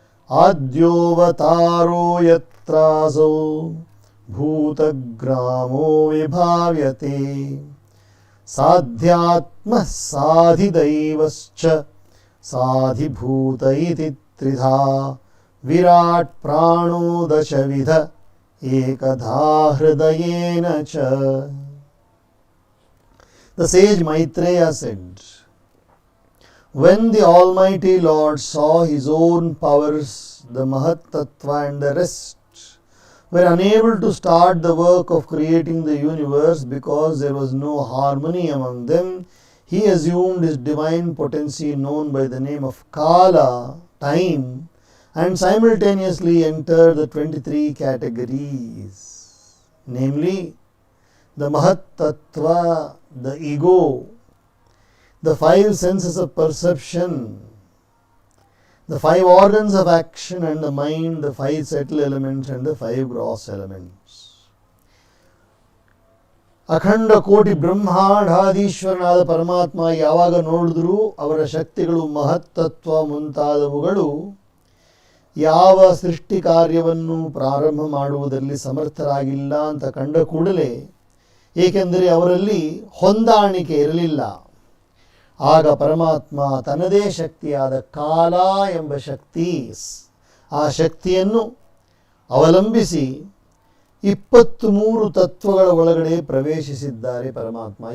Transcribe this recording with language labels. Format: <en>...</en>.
<sa>ಆದ್ಯೋವತಾರೋ ಯತ್ರಾಸೌ ಭೂತಗ್ರಾಮೋ ವಿಭಾವ್ಯತೆ ಸಾಧ್ಯಾತ್ಮಃ ಸಾಧಿದೈವಶ್ಚ ಸಾಧಿಭೂತ ಇತಿ ತ್ರಿಧಾ ವಿರಾಟ್ ಪ್ರಾಣೋ ದಶವಿಧ ಏಕಧಾ ಹೃದಯೇನ ಚ.</sa> <en>The sage Maitreya said, when the Almighty Lord saw his own powers, the Mahat Tattva and the rest were unable to start the work of creating the universe because there was no harmony among them, he assumed his divine potency known by the name of Kala, time, and simultaneously entered the 23 categories, namely the Mahat Tattva, the ego, the 5 senses of perception, the 5 organs of action and the mind, the 5 subtle elements and the 5 gross elements.</en> <kn>ಅಖಂಡ ಕೋಟಿ ಬ್ರಹ್ಮಾಂಡಾಧೀಶ್ವರನಾದ ಪರಮಾತ್ಮ ಯಾವಾಗ ನೋಡಿದ್ರೂ ಅವರ ಶಕ್ತಿಗಳು, ಮಹತ್ತತ್ವ ಮುಂತಾದವುಗಳು ಯಾವ ಸೃಷ್ಟಿ ಕಾರ್ಯವನ್ನು ಪ್ರಾರಂಭ ಮಾಡುವುದರಲ್ಲಿ ಸಮರ್ಥರಾಗಿಲ್ಲ ಅಂತ ಕಂಡ ಕೂಡಲೇ, ಏಕೆಂದರೆ ಅವರಲ್ಲಿ ಹೊಂದಾಣಿಕೆ ಇರಲಿಲ್ಲ, ಆಗ ಪರಮಾತ್ಮ ತನ್ನದೇ ಶಕ್ತಿಯಾದ ಕಾಲ ಎಂಬ ಶಕ್ತಿ, ಆ ಶಕ್ತಿಯನ್ನು ಅವಲಂಬಿಸಿ 23 ತತ್ವಗಳ ಒಳಗಡೆ ಪ್ರವೇಶಿಸಿದ್ದಾರೆ ಪರಮಾತ್ಮ.</kn>